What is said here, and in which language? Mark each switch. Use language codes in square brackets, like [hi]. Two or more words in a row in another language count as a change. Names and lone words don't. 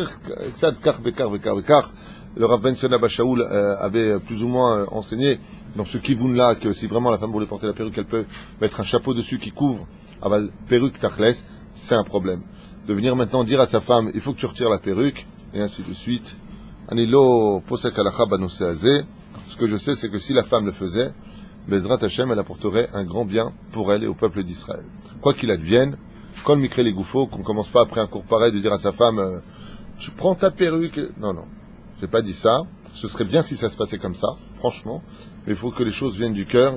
[fr] Le Rav Ben Sion Abba Shaul avait plus ou moins enseigné dans ce kivun là que si vraiment la femme voulait porter la perruque, elle peut mettre un chapeau dessus qui couvre. Aval perruque tachles, c'est un problème. De venir maintenant dire à sa femme, il faut que tu retires la perruque, et ainsi de suite. [he] אני לא פוסק הלכה בנושא הזה. [fr] Ce que je sais, c'est que si la femme le faisait, [he] בעזרת השם, [fr] elle apporterait un grand bien pour elle et au peuple d'Israël. Quoi qu'il advienne, [he] כל מקרה [fr] les Goufo, qu'on commence pas après un cours pareil de dire à sa femme, tu prends ta perruque. Non, non. J'ai pas dit ça. Ce serait bien si ça se passait comme ça, franchement. Mais il faut que les choses viennent du cœur.